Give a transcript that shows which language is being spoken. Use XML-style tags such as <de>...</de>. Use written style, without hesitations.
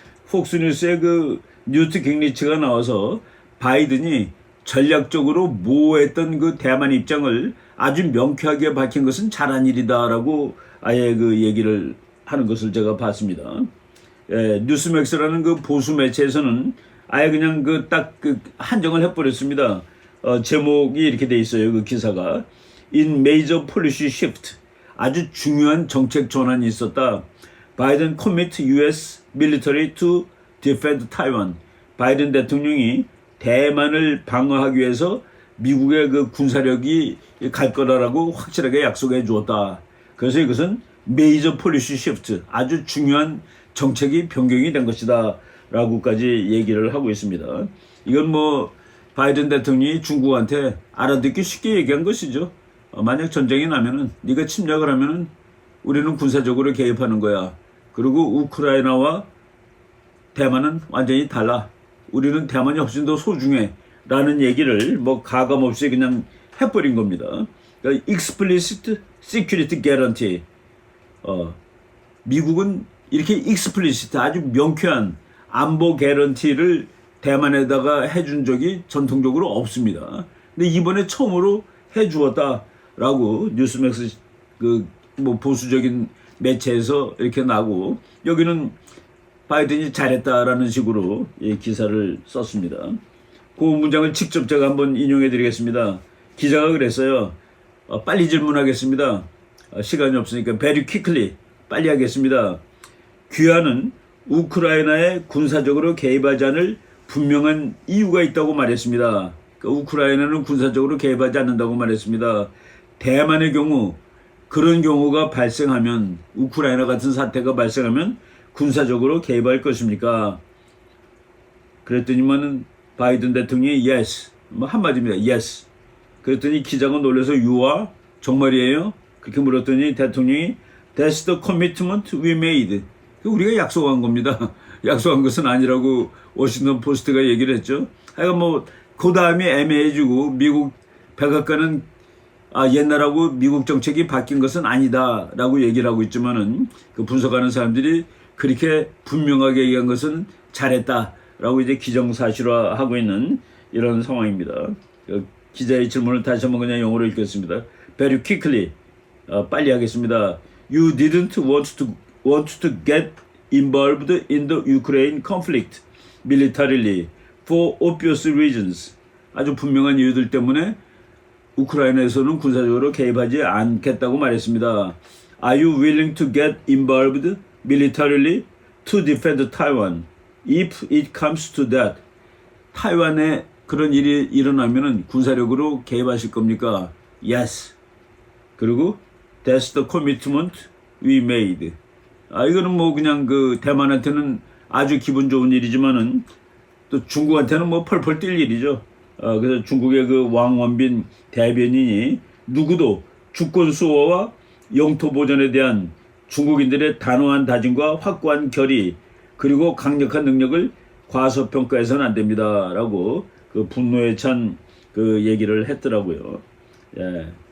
<ko>폭스뉴스에 그 뉴트 깅리치가 나와서 바이든이 전략적으로 모호했던 그 대만 입장을 아주 명쾌하게 밝힌 것은 잘한 일이다라고 아예 그 얘기를 하는 것을 제가 봤습니다. 뉴스맥스라는 그 보수 매체에서는 아예 그냥 그 딱 그 한정을 해버렸습니다. 제목이 이렇게 돼 있어요. 그 기사가</ko> <en>In Major Policy Shift,</en> <ko>아주 중요한 정책 전환이 있었다.</ko> <en>바이든 commit U.S. military to defend Taiwan.</en> <ko>바이든 대통령이 대만을 방어하기 위해서 미국의 그 군사력이 갈 거라고 확실하게 약속해 주었다. 그래서 이것은 메이저 폴리시 시프트, 아주 중요한 정책이 변경이 된 것이다 라고까지 얘기를 하고 있습니다. 이건 뭐 바이든 대통령이 중국한테 알아듣기 쉽게 얘기한 것이죠. 만약 전쟁이 나면은 네가 침략을 하면은 우리는 군사적으로 개입하는 거야. 그리고 우크라이나와 대만은 완전히 달라. 우리는 대만이 훨씬 더 소중해 라는 얘기를 뭐 가감 없이 그냥 해버린 겁니다.</ko> <en>그러니까 explicit security guarantee.</en> <ko>미국은 이렇게 explicit, 아주 명쾌한 안보 개런티를 대만에다가 해준 적이 전통적으로 없습니다. 근데 이번에 처음으로 해주었다라고 뉴스맥스 그 뭐 보수적인 매체에서 이렇게 나고, 여기는 바이든이 잘했다라는 식으로 기사를 썼습니다. 그 문장을 직접 제가 한번 인용해 드리겠습니다. 기자가 그랬어요. 빨리 질문하겠습니다. 시간이 없으니까</ko> <en>very quickly,</en> <ko>빨리 하겠습니다. 귀하는 우크라이나에 군사적으로 개입하지 않을 분명한 이유가 있다고 말했습니다. 그러니까 우크라이나는 군사적으로 개입하지 않는다고 말했습니다. 대만의 경우 그런 경우가 발생하면, 우크라이나 같은 사태가 발생하면 군사적으로 개입할 것입니까? 그랬더니만은 바이든 대통령이 yes, 뭐 한마디입니다.</ko> <en>yes.</en> <ko>그랬더니 기자가 놀라서</ko> <en>you are?</en> <ko>정말이에요? 그렇게 물었더니 대통령이</ko> <en>that's the commitment we made.</en> <ko>우리가 약속한 겁니다. 약속한 것은 아니라고 워싱턴 포스트가 얘기를 했죠. 하여간 뭐 그 다음에 애매해지고 미국 백악관은 옛날하고 미국 정책이 바뀐 것은 아니다라고 얘기를 하고 있지만은 그 분석하는 사람들이 그렇게 분명하게 얘기한 것은 잘했다라고 이제 기정사실화하고 있는 이런 상황입니다. 기자의 질문을 다시 한번 그냥 영어로 읽겠습니다.</ko> <en>Very quickly,</en> <ko>빨리 하겠습니다.</ko> <en>You didn't want to get involved in the Ukraine conflict militarily for obvious reasons.</en> <ko>아주 분명한 이유들 때문에 우크라이나에서는 군사적으로 개입하지 않겠다고 말했습니다.</ko> <en>Are you willing to get involved militarily to defend Taiwan if it comes to that?</en> <ko>타이완에 그런 일이 일어나면은 군사력으로 개입하실 겁니까?</ko> <en>Yes. 그리고 that's the commitment we made.</en> <ko>이거는 뭐 그냥 그 대만한테는 아주 기분 좋은 일이지만은 또 중국한테는 뭐 펄펄 뛸 일이죠. 그래서 중국의 그 왕원빈 대변인이 누구도 주권 수호와 영토 보전에 대한 중국인들의 단호한 다짐과 확고한 결의 그리고 강력한 능력을 과소평가해서는 안 됩니다라고 그 분노에 찬 그 얘기를 했더라고요. 예.</ko>